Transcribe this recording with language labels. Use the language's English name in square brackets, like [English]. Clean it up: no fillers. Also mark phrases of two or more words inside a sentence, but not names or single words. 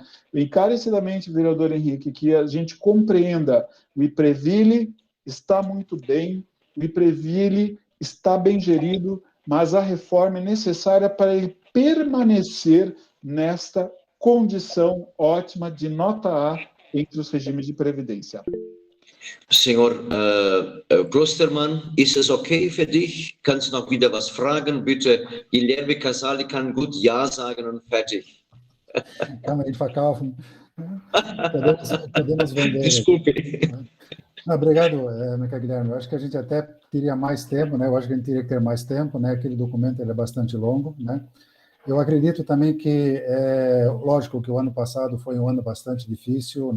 [Portuguese] Encarecidamente, vereador Henrique, que a gente compreenda, o IPREVILI está muito bem, o IPREVILI está bem gerido, mas a reforma é necessária para ele permanecer nesta condição ótima de nota A entre os regimes de previdência. [German] Senhor Klostermann, ist es okay für dich? Kannst du noch wieder was fragen? Bitte, Guilherme Casale kann gut Ja sagen und fertig. Kann man ihn verkaufen. [Portuguese] Podemos vender. Desculpe. Obrigado, Mica Guilherme. Eu acho que a gente até teria mais tempo, né? Eu acho que a gente teria que ter mais tempo, né? Aquele documento ele é bastante longo, né? Eu acredito também que, lógico que o ano passado foi um ano bastante difícil, né?